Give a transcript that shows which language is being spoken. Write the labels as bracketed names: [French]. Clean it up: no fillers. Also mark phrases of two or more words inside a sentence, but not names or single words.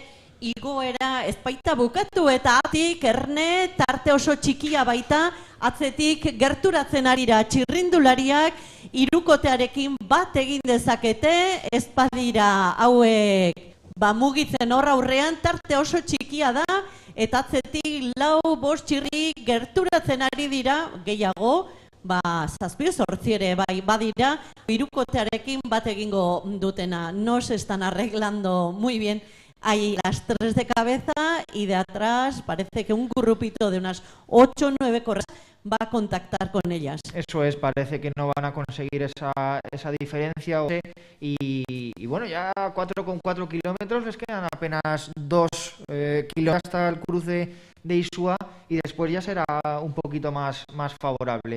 [Basque] igoera ez baita bukatu eta atik erne tarte oso txikia baita, atzetik gerturatzen arira txirrindulariak, hirukotearekin bat egin dezakete, ez badira hauek mugitzen hor aurrean, tarte oso txikia da, eta atzetik 4-5 txirri gerturatzen ari dira, gehiago, 7-8 ere bai badira, hirukotearekin bat egingo dutena. [Spanish] No se están arreglando muy bien. Hay las 3 de cabeza y de atrás parece que un grupito de unas 8 o 9 corredores va a contactar con ellas. Eso es, parece que no van a conseguir esa diferencia. Y bueno, ya 4,4 kilómetros, les quedan apenas 2 kilómetros hasta el cruce de Isua y después ya será un poquito más favorable.